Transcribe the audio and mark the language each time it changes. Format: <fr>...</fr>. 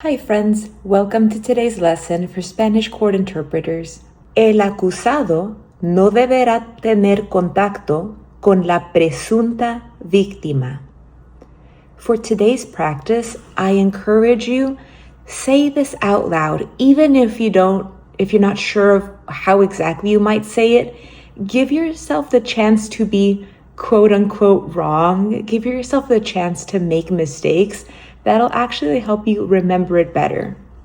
<en>Hi friends, welcome to today's lesson for Spanish court interpreters.</en> <es>El acusado no deberá tener contacto con la presunta víctima.</es> <en>For today's practice, I encourage you, say this out loud, even if you're not sure of how exactly you might say it. Give yourself the chance to be quote unquote wrong. Give yourself the chance to make mistakes. That'll actually help you remember it better.</en>